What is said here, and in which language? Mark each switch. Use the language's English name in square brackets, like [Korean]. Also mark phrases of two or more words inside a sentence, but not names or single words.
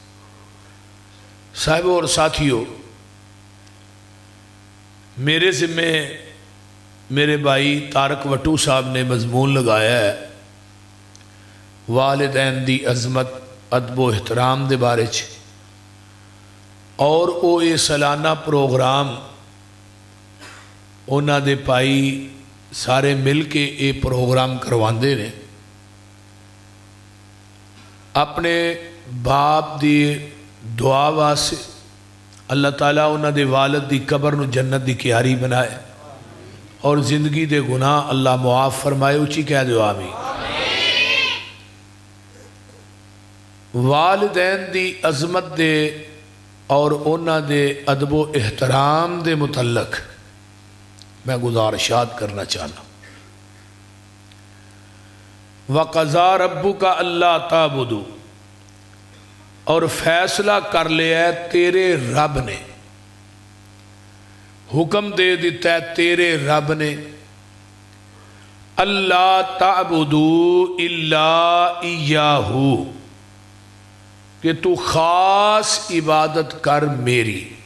[Urdu] صاحب اور ساتھیوں، میرے ذمہ میرے بھائی طارق وٹو صاحب نے مضمون لگایا ہے [Punjabi] والدین دی عظمت، ادب و احترام دے بارے چ، اور او یہ سالانہ پروگرام اونا دے پائی سارے مل کے یہ پروگرام کرواندے نے۔ اپنے باپ دی دعا واسے اللہ تعالیٰ انہاں دے والد دی قبر نو جنت دی کیاری بنائے، اور زندگی دے گناہ اللہ معاف فرمائے۔ اچھی کہہ دو آمین۔ والدین دی عظمت دے اور انہاں دے ادب و احترام دے متعلق میں گزارشات کرنا چاہنا۔ [Arabic] وَقَضَىٰ رَبُّكَ أَلَّا تَعْبُدُوا، [Urdu] اور فیصلہ کر لیا ہے تیرے رب نے، حکم دے دیتا ہے تیرے رب نے، [Arabic] اللہ تعبدوا الا ایاہ، [Urdu] کہ تو خاص عبادت کر میری۔